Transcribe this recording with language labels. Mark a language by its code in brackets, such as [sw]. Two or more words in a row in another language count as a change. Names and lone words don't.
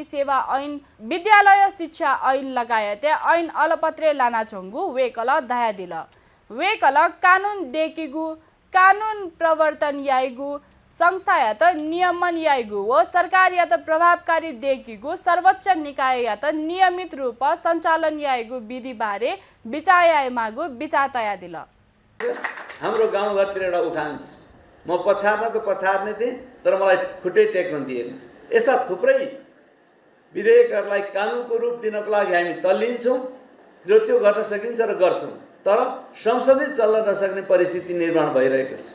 [new] सेवा ऐन विद्यालय शिक्षा ऐन लगायत ऐन अलपत्रे लानाचोङ्गु वेकल दयादिल वेकल कानुन देकिगु कानुन प्रवर्तन याइगु संस्था या त नियमन याइगु व सरकार या त प्रभावकारी देखिगु सर्वोच्च निकाय या त नियमित रूप सञ्चालन याइगु विधि बारे विचार मागु विचार तया दिल। [ne] हाम्रो गाउँघरतिर एउटा उखान छ, म पछार्न त पछार्ने थिएँ तर मलाई खुट्टै टेक्न दिएन। यस्ता थुप्रै विधेयकहरूलाई कानुनको रूप दिनको लागि हामी तल्लिन्छौँ र त्यो गर्न सकिन्छ र गर्छौँ, तर संसदै चल्न नसक्ने परिस्थिति निर्माण भइरहेको छ।